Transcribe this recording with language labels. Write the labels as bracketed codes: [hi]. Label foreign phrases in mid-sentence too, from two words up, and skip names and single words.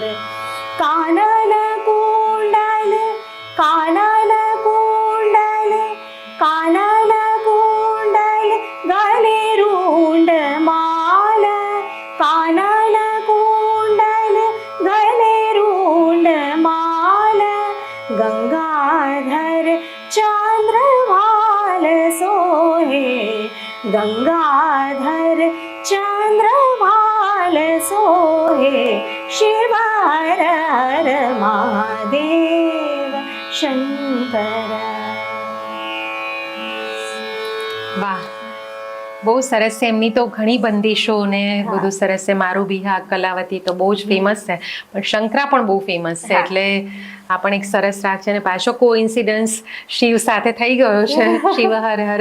[hi] कानन कुंडल, कानन कुंडल, कानन कुंडल, गले रुंड माल. कानन कुंडल, गले रुंड माल. गंगाधर चंद्रभाल सोहे, गंगाधर चंद्रभाल सोहे. शिव हर हर महादेव शंकर. [gu] વાહ, બહુ સરસ છે. એમની તો ઘણી બંદિશો ને બધું સરસ છે. મારું બિહાગ, કલાવતી તો બહુ જ ફેમસ છે, પણ શંકરા પણ બહુ ફેમસ છે. એટલે આ પણ એક સરસ રાગ છે. અને પાછો કોઇન્સિડન્સ શિવ સાથે થઈ ગયો છે, શિવ હર હર.